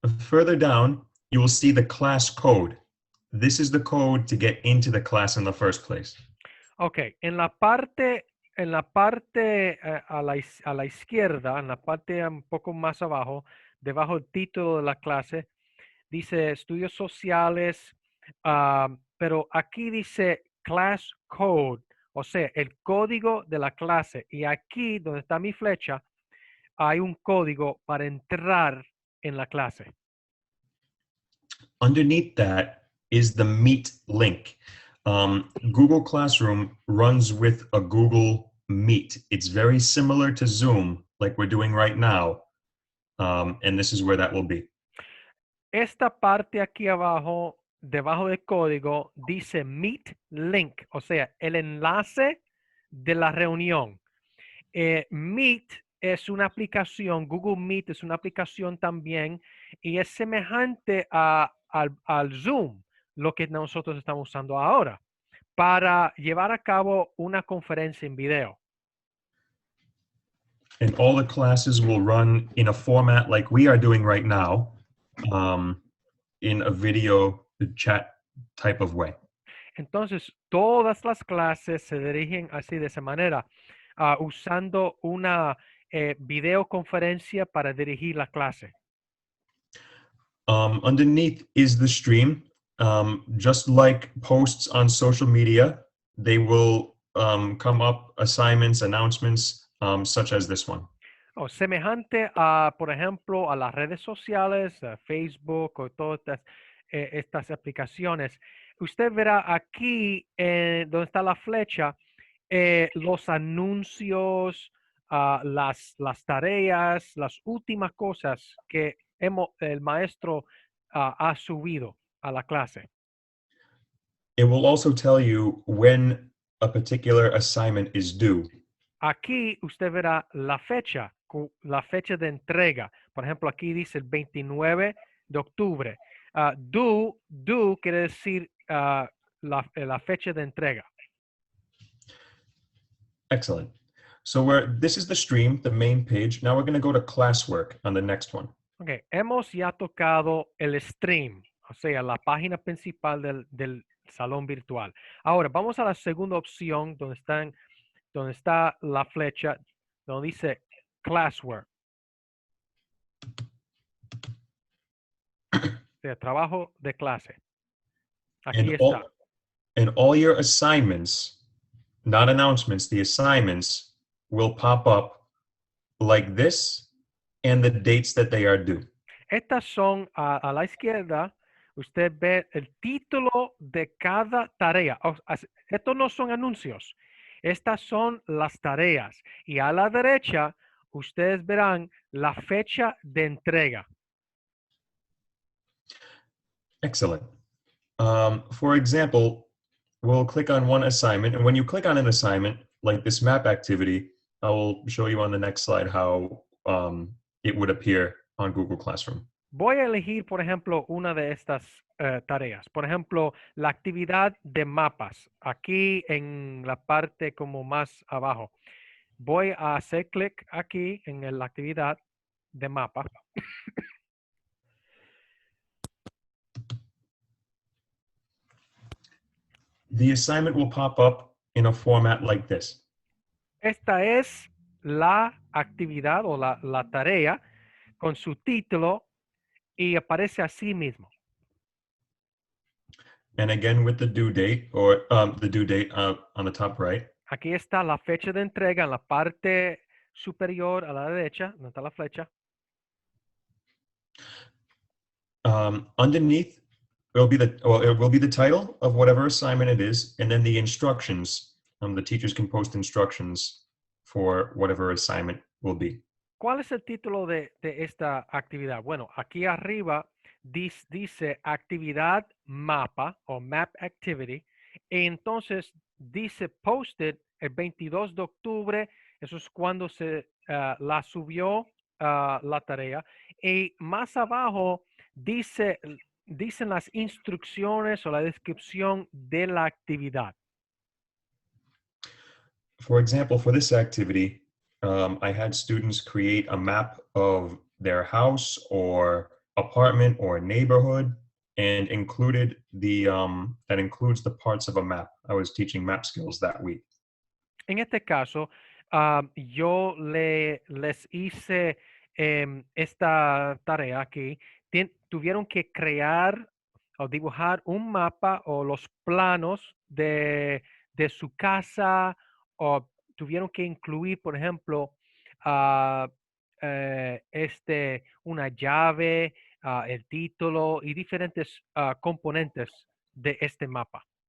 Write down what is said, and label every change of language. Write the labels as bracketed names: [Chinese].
[English] Further down, you will see the class code. This is the code to get into the class in the first place. [Spanish] Ok, en la parte a la izquierda, en la parte un poco más abajo, debajo del título de la clase, dice estudios sociales, pero aquí dice [English] class code, [Spanish] o sea, el código de la clase. Y aquí donde está mi flecha, hay un código para entrar en la clase. [English] Underneath that is the Meet link. Google Classroom runs with a Google Meet. It's very similar to Zoom, like we're doing right now. And this is where that will be. [Spanish] Esta parte aquí abajo, debajo del código, dice [English] Meet Link, [Spanish] o sea, el enlace de la reunión. Meet es una aplicación, Google Meet es una aplicación también y es semejante al Zoom, lo que nosotros estamos usando ahora, para llevar a cabo una conferencia en video. [English] And all the classes will run in a format like we are doing right now, in a video chat type of way. [Spanish] Entonces, todas las clases se dirigen así de esa manera, usando una videoconferencia para dirigir la clase. [English] Underneath is the stream. Just like posts on social media, they will come up assignments, announcements, such as this one. [Spanish] O semejante a, por ejemplo, a las redes sociales, a Facebook o todas estas aplicaciones. Usted verá aquí donde está la flecha, los anuncios, las tareas, las últimas cosas que el maestro ha subido a la clase. [English] It will also tell you when a particular assignment is due. [Spanish] Aquí usted verá la fecha de entrega. Por ejemplo, aquí dice el 29 de octubre. Due quiere decir la fecha de entrega. [English] Excellent. So this is the stream, the main page. Now we're going to go to classwork on the next one. [Spanish] Ok, hemos ya tocado el stream, o sea, la página principal del salón virtual. Ahora, vamos a la segunda opción donde está la flecha, donde dice classwork. O sea, trabajo de clase. Aquí [English] And [Spanish] está. [English] all your assignments, not announcements, the assignments will pop up like this and the dates that they are due. [Spanish] Estas son a la izquierda, usted ve el título de cada tarea. Estos no son anuncios, estas son las tareas. Y a la derecha, ustedes verán la fecha de entrega. [English] Excellent. For example, we'll click on one assignment, and when you click on an assignment, like this map activity, I will show you on the next slide how it would appear on Google Classroom. [Spanish] Voy a elegir, por ejemplo, una de estas tareas. Por ejemplo, la actividad de mapas, aquí en la parte como más abajo. Voy a hacer clic aquí en la actividad de mapa. [English] The assignment will pop up in a format like this. [Spanish] Esta es la actividad o la tarea con su título y aparece así mismo. [English] And again, with the due date or the due date on the top right. [Spanish] Aquí está la fecha de entrega en la parte superior a la derecha, donde está la flecha. [English] Underneath, it will be the title of whatever assignment it is, and then the instructions. The teachers can post instructions for whatever assignment will be. [Spanish] ¿Cuál es el título de esta actividad? Bueno, aquí arriba dice actividad mapa o [English] map activity. [Spanish] Y entonces dice posted el 22 de octubre. Eso es cuando se la subió la tarea. Y más abajo dicen las instrucciones o la descripción de la actividad. [English] For example, for this activity, I had students create a map of their house or apartment or neighborhood and included that includes the parts of a map. I was teaching map skills that week. [Spanish] En este caso, yo les hice esta tarea aquí. Tuvieron que crear o dibujar un mapa o los planos de su casa, o tuvieron que incluir, por ejemplo, una llave, el título y diferentes componentes de este mapa.